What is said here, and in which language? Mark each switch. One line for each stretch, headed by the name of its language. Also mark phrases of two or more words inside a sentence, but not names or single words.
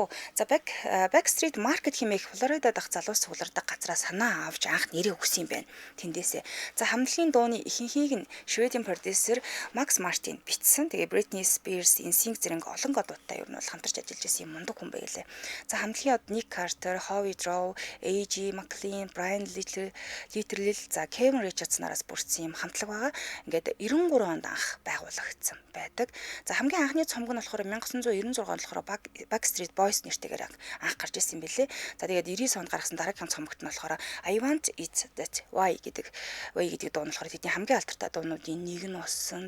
Mongolian: За Backstreet Market хэмээх Флорида дахь залуус цуглардаг газраа санаа авч анх нэрийг өгсөн юм байна. Тэндээсээ. За хамтлагийн дууны ихэнхийг нь Шведийн продюсер Макс Мартин бичсэн. Тэгээ Britney Spears, NSYNC зэрэг олон годуудтай ер нь бол хамтарч ажиллаж байсан юм мундаг хүн байлээ. За хамтлагийн од Nick Carter, Howie Drow, AJ McLean, Brian Littrell, за Kevin Richards нараас бүрдсэн юм хамтлаг байгаа. Ингээд 93 онд анх байгуулагдсан байдаг. За хамгийн анхны цомог нь болохоор 1996 онд болохоор Backstreet Boys нэртэйгээр анх гарч ирсэн юм билээ. За тэгээд 99 онд гаргасан дараагийн цомогт нь болохоор I Want It That Way гэдэг дуу нь болохоор тэдний хамгийн алдартай дуунуудын нэг нь болсон.